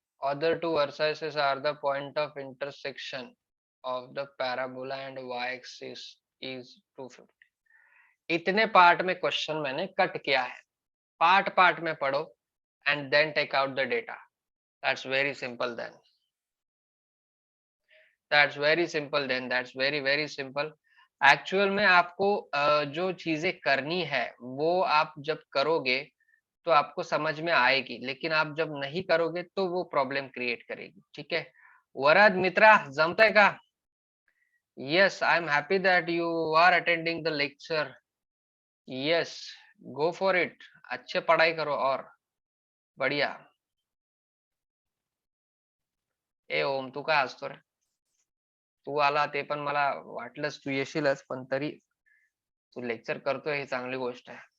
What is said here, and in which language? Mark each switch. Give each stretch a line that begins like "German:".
English: Other two vertices are the point of intersection of the parabola and y-axis is 250.
Hindi: इतने part में question मैंने cut किया है. Part part में पढ़ो
English: And then take out the data. That's very simple then. That's very simple then. That's very very simple.
Hindi: Actual में आपको जो चीजें करनी है वो आप जब करोगे तो आपको समझ में आएगी, लेकिन आप जब नहीं करोगे तो वो प्रॉब्लम क्रिएट करेगी. ठीक है, वरद मित्रा,
Marathi: जमतंय का?
English: Yes, I'm happy that you are attending the lecture. Yes, go for it.
Hindi: अच्छे पढ़ाई करो और बढ़िया.
Marathi: ए ओम, तू काय असतो रे? तू आला ते पण मला वाटलंच तू येशीलच, पण तरी तू लेक्चर करतोय ही चांगली गोष्ट आहे.